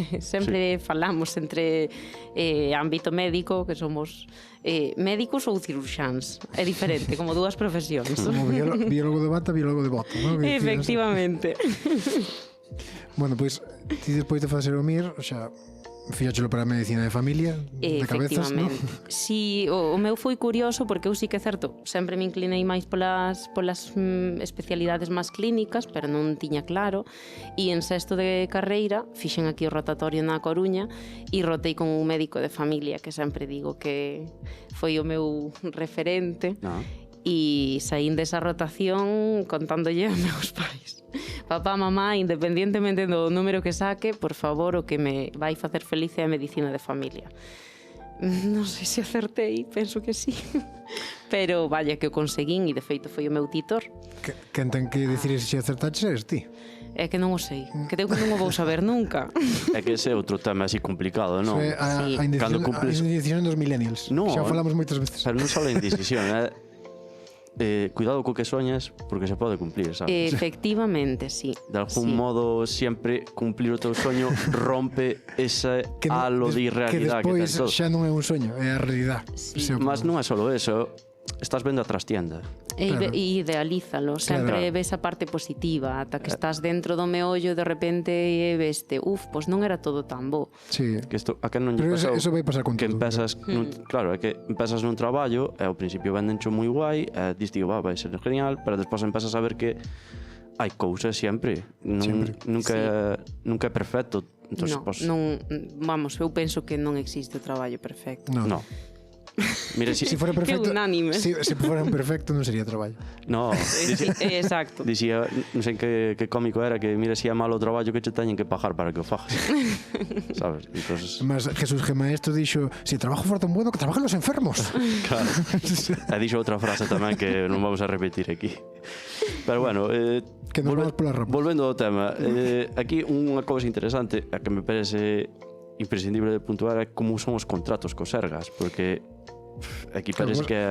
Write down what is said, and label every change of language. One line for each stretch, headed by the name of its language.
Galician: Sempre falamos entre ámbito médico, que somos médicos ou cirurxáns. É diferente, como dúas profesións. Como biólogo de bata, biólogo de bota, ¿no? Efectivamente. Bueno, pois, ti despois de facer o MIR, xa, fíxachelo para a medicina de familia, de cabezas, ¿no? Sí, o meu foi curioso porque eu sí que é certo, sempre me inclinei máis polas especialidades máis clínicas, pero non tiña claro, e en sexto de carreira fixen aquí o rotatorio na Coruña e rotei con un médico de familia que sempre digo que foi o meu referente. E saín desa rotación contándolle a meus pais: papá, mamá, independientemente do número que saque, por favor, o que me vai facer feliz é a medicina de familia. Non sei se acertei, penso que sí. Pero vaya que o conseguín e de feito foi o meu titor. Quen ten que dicir se acertaches eres ti. É que non o sei, creo que non o vou saber nunca. É que ese é outro tema así complicado, non? A indecisión dos millennials. Xa falamos moitas veces. Pero non só a indecisión, cuidado co que soñas porque se pode cumplir, sabes? Efectivamente, sí. De algún modo sempre cumplir o teu soño rompe ese halo de irrealidade que ten todo. Que despois xa non é un soño, é a realidade. Mas non é só eso, estás vendo a trastienda. E idealízalo, sempre ves a parte positiva, ata que estás dentro do meollo de repente e veste, pois non era todo tan bo. Sí. Que isto, a que non lle pasou? Pero eso vai pasar con que todo. Claro, é que empezas nun traballo e ao principio vendencho moi guai, e dis, vai ser genial, pero despois empezas a ver que hai cousas sempre. Nunca é perfecto. Entonces, vamos, eu penso que non existe o traballo perfecto. No. Mira,
Spanish: si fuera perfecto,
Galician: que unánime. Si fuera un perfecto non sería traballo. No, exacto. Dicía, non sei que cómico era, que mira si é malo o traballo que che teñen que pagar para que o fagas. Sabes? Entonces... Mas Jesús G. Maestro dixo,
Spanish: si trabajo fuera tan bueno, que trabajen los enfermos.
Galician: Claro. E dixo outra frase tamén que non vamos a repetir aquí. Pero bueno, que nos vamos pola rama. Volvendo ao tema, aquí unha cousa interesante a que me parece imprescindible de puntuar é como son os contratos cos sergas, porque aquí parece que